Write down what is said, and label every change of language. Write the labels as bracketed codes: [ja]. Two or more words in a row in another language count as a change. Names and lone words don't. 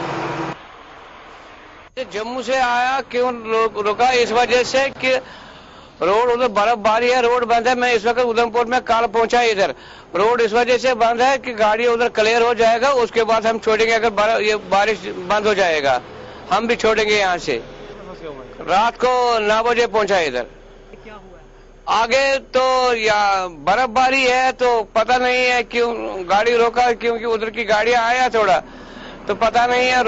[hi] जम्मू से आया क्यों रुका इस वजह से कि रोड उधर बर्फबारी है, रोड बंद है। मैं इस वक्त उधमपुर में कल पहुंचा इधर, रोड इस वजह से बंद है कि गाड़ी उधर क्लियर हो जाएगा, उसके बाद हम छोड़ेंगे। अगर ये बारिश बंद हो जाएगा हम भी छोड़ेंगे यहाँ से। रात को 9 बजे पहुंचा इधर। आगे तो या बर्फबारी है तो पता नहीं है क्यों गाड़ी रोका, क्योंकि उधर की गाड़ियां आया थोड़ा तो पता नहीं है।